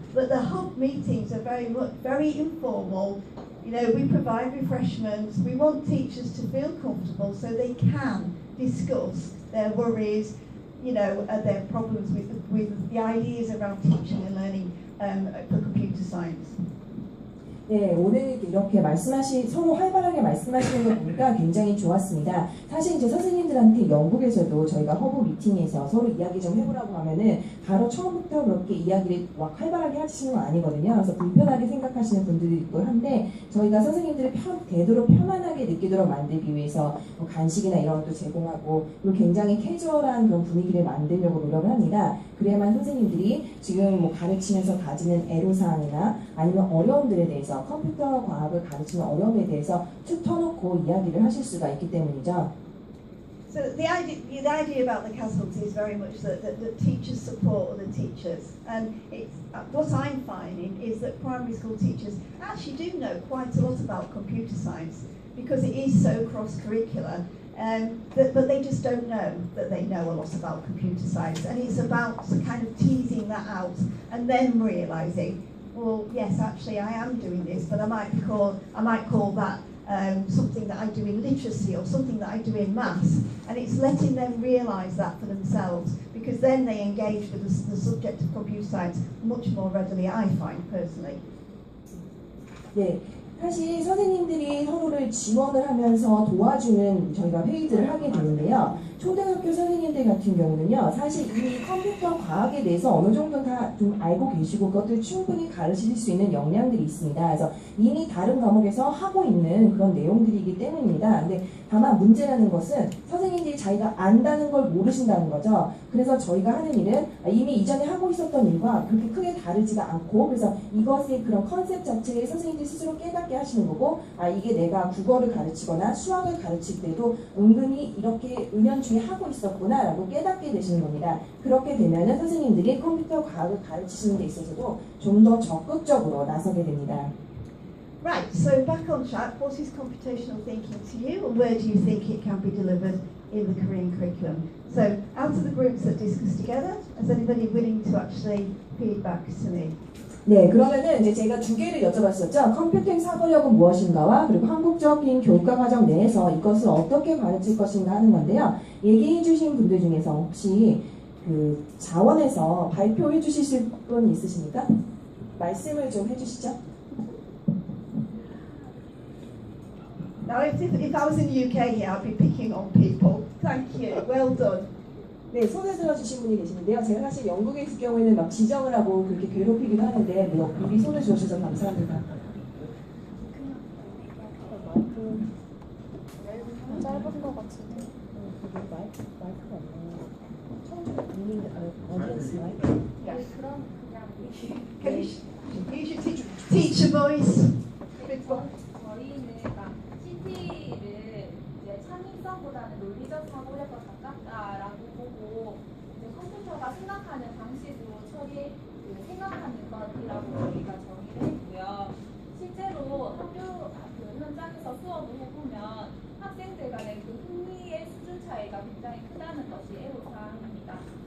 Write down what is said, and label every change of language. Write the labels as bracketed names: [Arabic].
[English] But the hub meetings are very informal. We provide refreshments. We want teachers to feel comfortable so they can discuss their worries, their problems with the ideas around teaching and learning for computer science. [Korean] 네, 오늘 이렇게 서로 활발하게 말씀하시는 거 보니까 굉장히 좋았습니다. 사실 이제 선생님들한테 영국에서도 저희가 허브 미팅에서 서로 이야기 좀 해보라고 하면은 바로 처음부터 그렇게 이야기를 막 활발하게 하시는 건 아니거든요. 그래서 불편하게 생각하시는 분들이 있고 한데, 저희가 선생님들이 되도록 편안하게 느끼도록 만들기 위해서 뭐 간식이나 이런 것도 제공하고, 그리고 굉장히 캐주얼한 그런 분위기를 만들려고 노력을 합니다. 그래야만 선생님들이 지금 뭐 가르치면서 가지는 애로사항이나 아니면 어려움들에 대해서, 컴퓨터 과학을 가르치는 어려움에 대해서 툭 터놓고 이야기를 하실 수가 있기 때문이죠. [English] So the idea about the castles is very much that teachers support other teachers, and what I'm finding is that primary school teachers actually do know quite a lot about computer science, because it is so cross-curricular. But they just don't know that they know a lot about computer science, and it's about kind of teasing that out and then realising, well, yes, actually I am doing this, but I might call that something that I do in literacy or something that I do in maths, and it's letting them realise that for themselves, because then they engage with the subject of computer science much more readily, I find personally. [Korean] 네. 사실 선생님들이 서로를 지원을 하면서 도와주는 저희가 회의들을 하게 되는데요. 초등학교 선생님들 같은 경우는요, 사실 이 컴퓨터 과학에 대해서 어느 정도 다 좀 알고 계시고 그것들 충분히 가르치실 수 있는 역량들이 있습니다. 그래서 이미 다른 과목에서 하고 있는 그런 내용들이기 때문입니다. 근데 다만 문제라는 것은 선생님들이 자기가 안다는 걸 모르신다는 거죠. 그래서 저희가 하는 일은 이미 이전에 하고 있었던 일과 그렇게 크게 다르지가 않고, 그래서 이것의 그런 컨셉 자체를 선생님들이 스스로 깨닫게 하시는 거고, 이게 내가 국어를 가르치거나 수학을 가르칠 때도 은근히 이렇게 은연중에 하고 있었구나 라고 깨닫게 되시는 겁니다. 그렇게 되면은 선생님들이 컴퓨터 과학을 가르치시는 데 있어서도 좀 더 적극적으로 나서게 됩니다. [English] Right, so back on track, what is computational thinking to you, and where do you think it can be delivered in the Korean curriculum? So out of the groups that discuss together, is anybody willing to actually feed back to me? [Korean] 네, 그러면은 이제 제가 두 개를 여쭤봤었죠. 컴퓨팅 사고력은 무엇인가와, 그리고 한국적인 교과 과정 내에서 이것을 어떻게 가르칠 것인가 하는 건데요. 얘기해 주신 분들 중에서 혹시 그 자원에서 발표해 주실 분 있으십니까? 말씀을 좀 해주시죠. [English] Now, if I was in the UK here, I'd be picking on people. Thank you. Well done. [Korean] 네, 손을 들어주신 분이 계시는데요. 제가 사실 영국에 있을 경우에는 막 지정을 하고 그렇게 괴롭히기도 하는데 미리 손을 주셔서 감사합니다. 짧은 거 같은데. 마이크가 없네요. 처음 어디언스 마이크? [English] Yes. [Korean] 그럼 그냥 [English] Can you should teach a voice. [Korean] 저희는 CT를 이제 창의성보다는 논리적 사고력에 가깝다라고 보고, 이제 컴퓨터가 생각하는 방식으로 생각하는 것이라고 저희가 정의를 했고요. 실제로 학교 현장에서 수업을 해보면 학생들 간의 그 흥미의 수준 차이가 굉장히 크다는 것이 애로사항입니다.